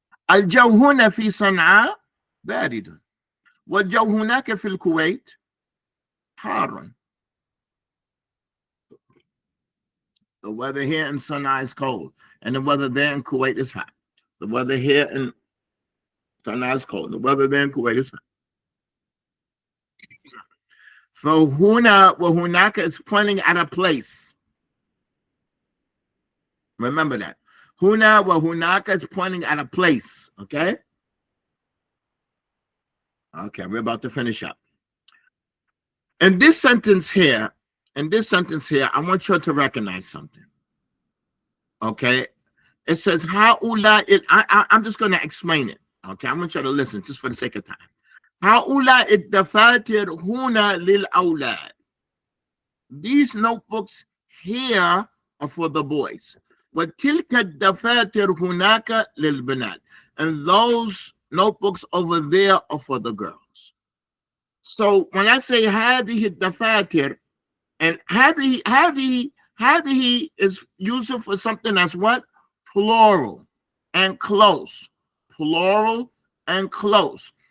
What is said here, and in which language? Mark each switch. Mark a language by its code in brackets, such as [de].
[ar] الجو هنا في صنعاء بارد والجو هناك في الكويت حار. [en] The weather here in Sana'a is cold, and the weather there in Kuwait is hot. The weather here in Sana'a is cold. The weather there in Kuwait is hot. So huna wa hunaka is pointing at a place. Remember that. Huna wa hunaka is pointing at a place. Okay? Okay, we're about to finish up. In this sentence here, I want you to recognize something. Okay? It says, I'm just going to explain it. Okay? I want you to listen just for the sake of time. [ar] هؤلاء الدفاتر هنا للأولاد. [en] These notebooks here are for the boys. [ar] وتلك الدفاتر هناك للبنات. [en] And those notebooks over there are for the girls. So when I say [ar] هذه الدفاتر, [en] and هذه is used for something that's what? Plural and close. Plural and close.